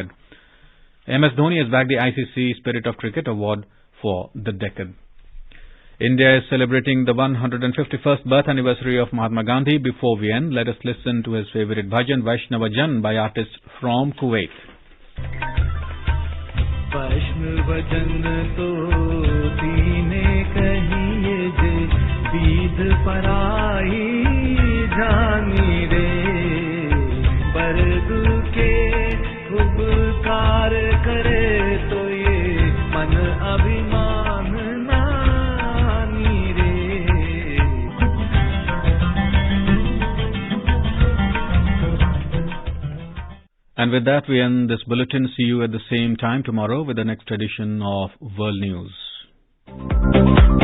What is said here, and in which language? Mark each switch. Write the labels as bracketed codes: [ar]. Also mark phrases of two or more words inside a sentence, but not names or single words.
[en] MS Dhoni has bagged the ICC Spirit of Cricket Award for the decade. India is celebrating the 151st birth anniversary of Mahatma Gandhi. Before we end, let us listen to his favorite bhajan, Vaishnava Jan, by artists from Kuwait. [gu] વૈષ્ણવ જન તો તેને કહીએ જે, પીડ પરાઈ જાણે રે, પર દુઃખે ઉપકાર કરે તો યે મન અભિમાન ન આણે રે. [en] And with that, we end this bulletin. See you at the same time tomorrow with the next edition of World News.